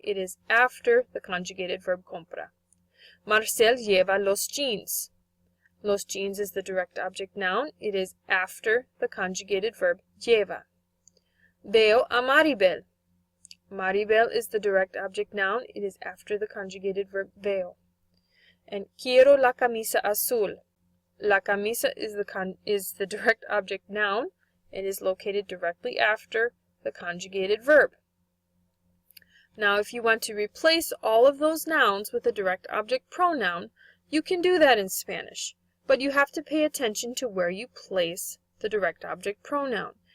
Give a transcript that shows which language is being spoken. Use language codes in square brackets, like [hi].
[en] It is after the conjugated verb compra. [es] Marcel lleva los jeans. Los jeans [en] is the direct object noun. It is after the conjugated verb lleva. [es] Veo a Maribel. [en] Maribel is the direct object noun. It is after the conjugated verb veo. [es] And quiero la camisa azul. [en] La camisa is the direct object noun. It is located directly after the conjugated verb. Now, if you want to replace all of those nouns with a direct object pronoun, you can do that in Spanish, but you have to pay attention to where you place the direct object pronoun.